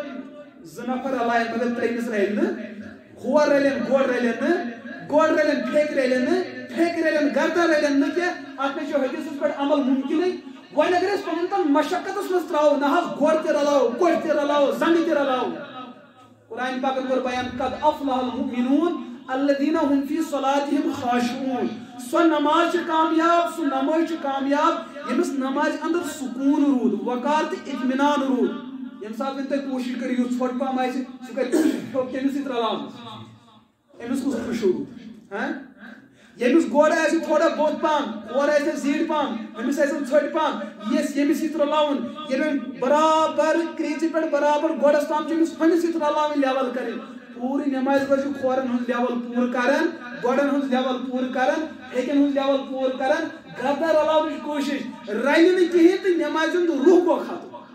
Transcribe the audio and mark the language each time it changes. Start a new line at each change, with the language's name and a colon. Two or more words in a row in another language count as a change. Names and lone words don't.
Kashmiri: 2 نفر رلایَن مگر 3مِس رلہِ نہٕ کھور رلن گۄڈ رلن نہٕ گۄڈ رلن پھیٚکۍ رلن نہٕ پھیٚکۍ رلن گردن رلن نہٕ کینٛہہ اتھ منٛز چھُ حدیثس پٮ۪ٹھ عمل مُمکِنٕے وۄنۍ اگر أسۍ پنُن پان مشقتس منٛز ترٛاوو نہ حظ گۄڈ تہِ رلاوو کوٚٹھۍ تہِ رلاوو زنٛگہٕ تہِ رلاوو قرآن پاکن کوٚر بیان
Arabic: قد افلح المؤمنون الذين هم في صلاتهم خاشعون
Kashmiri: سۄ نماز چھِ کامیاب سُہ نماز چھِ کامیاب ییٚمِس نمازِ اندر سکوٗن روٗد وقار تہٕ اطمینان روٗد ییٚمہِ ساتہٕ وۄنۍ تُہۍ کوٗشِش کٔرِو یُس ژھۄٹھ پہم آسہِ سُہ کرِ کٔمِس سۭتۍ رلاونس أمِس کُس خوشوٗ روٗد ییٚمِس گۄڈٕ آسہِ تھوڑا بوٚد پہم اورٕ آسہِ زیٖٹھ پہم أمِس آسن ژھۄٹھ پہم یہِ ییٚمِس سۭتۍ رلاوُن ییٚلہِ وۄنۍ برابر کرٛیٖژِ پٮ۪ٹھ برابر گۄڈس تام چھُ أمِس ہُمِس سۭتۍ رلاوٕنۍ لیول کرٕنۍ پوٗرٕ نٮ۪مازِ منٛز چھُ کھورن ہُنٛد لیول پوٗرٕ کران گۄڈن ہُنٛد لیول پوٗرٕ کران پھیٚکٮ۪ن ہُنٛد لیول پوٗرٕ کران گردن رلاونٕچ کوٗشش رلہِ نہٕ کِہیٖنۍ تہٕ نٮ۪مازِ ہُنٛد روح گوٚو ختم